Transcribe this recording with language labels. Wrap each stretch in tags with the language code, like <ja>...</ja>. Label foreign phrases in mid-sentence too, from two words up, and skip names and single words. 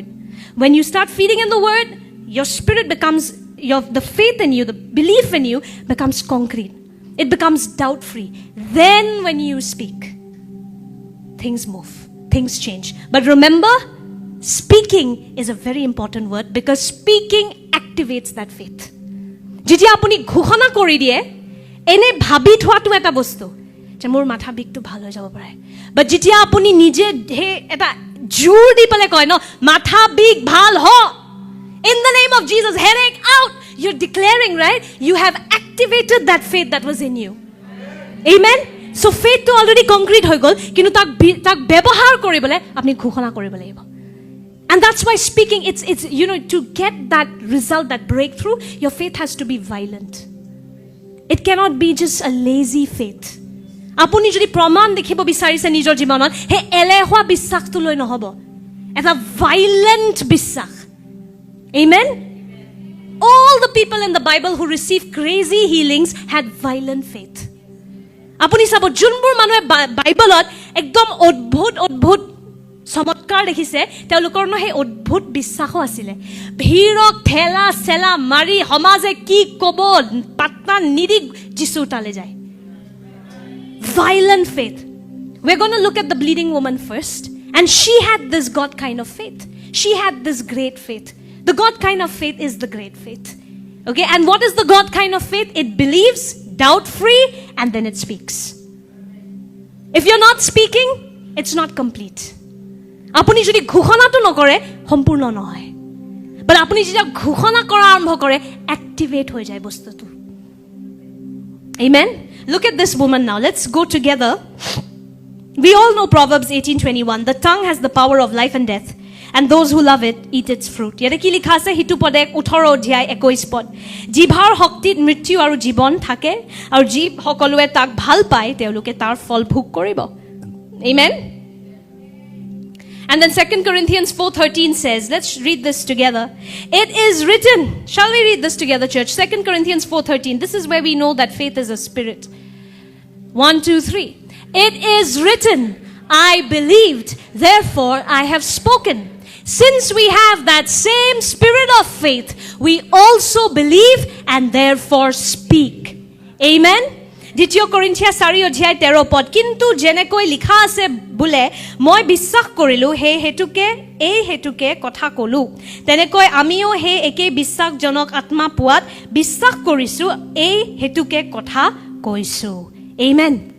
<en>When you start feeding in the Word, your spirit becomes, the faith in you, the belief in you becomes concrete. It becomes doubt-free. Then when you speak, things move, things change. But remember, speaking is a very important word because speaking activates that faith.</en> <as>যেতিয়া আপুনি ঘোষণা কৰি দিয়ে, এনে ভাবি থোৱাটো এটা বস্তু যে মোৰ মাথা বিষটো ভাল হৈ যাব পাৰে। বাট যেতিয়া আপুনি নিজে এটা জোৰ দি পেলাই কয় ন, মাথা বিষ ভাল হ,</as> <en>in the name of Jesus, headache out, you're declaring, right? You have activated that faith that was in you.</en> <as>Amen?</as> <en>So faith to already concrete</en> <as>হৈ গ'ল, কিন্তু তাক ব্যৱহাৰ কৰিবলৈ আপুনি ঘোষণা কৰিব লাগিব।</as> <en>And that's why speaking, it's to get that result, that breakthrough, your faith has to be violent. It cannot be just a lazy faith.</en> <as>আপুনি যদি প্ৰমাণ দেখিব বিচাৰিছে নিজৰ জীৱনত, হে এলেহুৱা বিশ্বাসটো লৈ নহ'ব, এটা violent বিশ্বাস।</as> <en>Amen? All the people in the Bible who received crazy healings had violent faith.</en> <as>আপুনি চাব, যোনবোৰ মানুহে বাইবলত একদম অদ্ভুত চমৎকাৰ দেখিছে, তেওঁলোকৰ সেই অদ্ভুত বিশ্বাসো আছিলে। ভিৰক ঠেলা চেলা মাৰি সমাজে কি ক'ব পাত্তা নিদি যীচুৰ তালে যায়।</as> <en>Violent faith. We're going to look at the bleeding woman first. And she had this God kind of faith. She had this great faith. The God kind of faith is the great faith. Okay, and what is the God kind of faith? It believes, doubt-free, and then it speaks. If you're not speaking, it's not complete.</en> <as>আপুনি যদি ঘোষণাটো নকৰে, সম্পূৰ্ণ নহয়। বাট আপুনি যেতিয়া ঘোষণা কৰা আৰম্ভ কৰে, এক্টিভেট হৈ যায় বস্তুটো।</as> <en>Amen? Look at this woman now. Let's go together. We all know Proverbs 18:21. The tongue has the power of life and death, and those who love it eat its fruit.</en> <as>ইয়াতে কি লিখা আছে? হিতু পদে 18 অধ্যায় 21 পদ। জিভাৰ শক্তিত মৃত্যু আৰু জীৱন থাকে, আৰু যি সকলোৱে তাক ভাল পায় তেওঁলোকে তাৰ ফল ভোগ কৰিব।</as> <en>Amen? And then 2 Corinthians 4:13 says, let's read this together. It is written. Shall we read this together, church? 2 Corinthians 4:13. This is where we know that faith is a spirit. 1, 2, 3. It is written, I believed, therefore I have spoken. Since we have that same spirit of faith, we also believe and therefore speak.</en> <as>Amen? 2 Corinthians 4 অধ্যায় 13 পদ। কিন্তু যেনেকৈ লিখা আছে বোলে, মই বিশ্বাস কৰিলো, এই হেতুকে কথা ক'লো, তেনেকৈ আমিও সেই একেই বিশ্বাসজনক আত্মা পোৱাত বিশ্বাস কৰিছো, এই হেতুকে কথা কৈছো।</as> <en>Amen.</en>